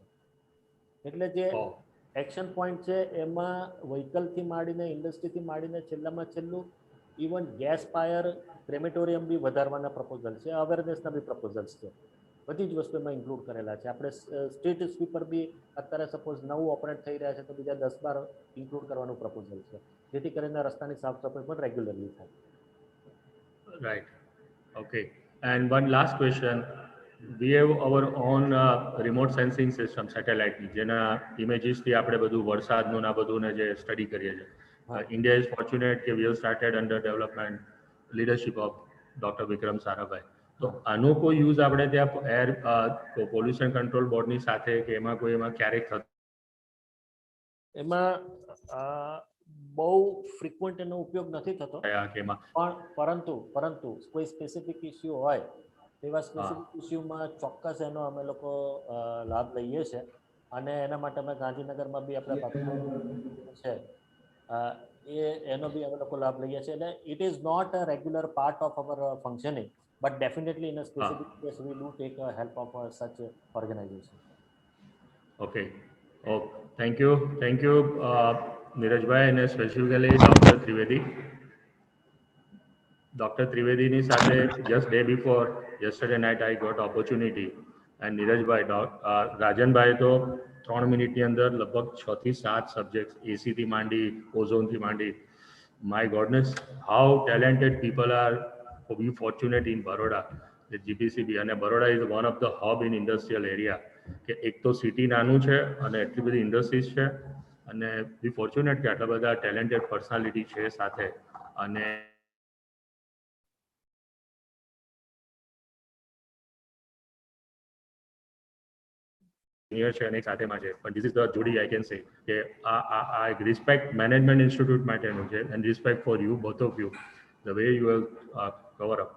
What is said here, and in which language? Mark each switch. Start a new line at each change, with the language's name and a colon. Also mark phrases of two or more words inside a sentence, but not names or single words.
Gujarati: એટલે જે
English: action point
Gujarati: છે એમાં વ્હીકલથી માંડીને ઇન્ડસ્ટ્રીથી માંડીને છેલ્લામાં છેલ્લું
English: even gas fire crematorium
Gujarati: બી વધારવાના પ્રપોઝલ છે, અવેરનેસના બી પ્રપોઝલ્સ છે. બધી જ વસ્તુ એમાં ઇન્ક્લુડ કરેલા છે. આપણે
English: street sweeper
Gujarati: બી અત્યારે સપોઝ 9 ઓપરેટ થઈ રહ્યા છે તો બીજા 10-12 ઇન્ક્લુડ કરવાનું પ્રપોઝલ છે જેથી કરીને રસ્તાની સાફ સફાઈ પણ રેગ્યુલરલી થાય.
English: Right. Okay. And one last question. We have our own remote sensing system, satellite,
Gujarati: જેના ઇમેજીસથી આપણે બધું વરસાદનું ના બધું જે સ્ટડી કરીએ છીએ.
English: India is fortunate that we have started under development leadership of ડોક્ટર વિક્રમ સારાભાઈ.
Gujarati: તો આનો કોઈ યુઝ આપણે ત્યાં એર પોલ્યુશન કંટ્રોલ બોર્ડની સાથે કે એમાં કોઈ એમાં ક્યારેક થતું? એમાં બહુ ફ્રીક્વન્ટ એનો ઉપયોગ નથી થતો, પણ પરંતુ કોઈ
English: specific issue
Gujarati: હોય તેવા
English: specific issue
Gujarati: ચોક્કસ એનો અમે લોકો લાભ લઈએ છીએ. અને એના માટે અમે ગાંધીનગરમાં બી આપણે છે એનો બી અમે લોકો લાભ લઈએ છીએ.
English: એટલે it is not a regular part of our functioning, but definitely in a specific case we do take help of such organization. Okay. Oh, thank you નીરજભાઈ, અને સ્પેસિફિકલી ડોક્ટર ત્રિવેદી.
Gujarati: ડોક્ટર ત્રિવેદીની સાથે
English: just day before yesterday night I got opportunity, and
Gujarati: નીરજભાઈ રાજનભાઈ તો 3 મિનિટની અંદર લગભગ 6 થી 7 સબ્જેક્ટ્સ એસી થી માંડી ઓઝોનથી માંડી.
English: My goodness, how talented people are we fortunate in Baroda, the GPCB, અને Baroda is one of the hub in industrial area.
Gujarati: કે એક તો સિટી નાનું છે અને એટલી બધી ઇન્ડસ્ટ્રીઝ છે, અને
English: we fortunate
Gujarati: કે આટલા બધા
English: talented personality
Gujarati: છે સાથે. અને છે અને સાથેમાં છે, પણ
English: this is the jodi I can say
Gujarati: કે આ એક
English: respect management institute
Gujarati: માટેનું છે,
English: and respect for you both of you the way you have cover up.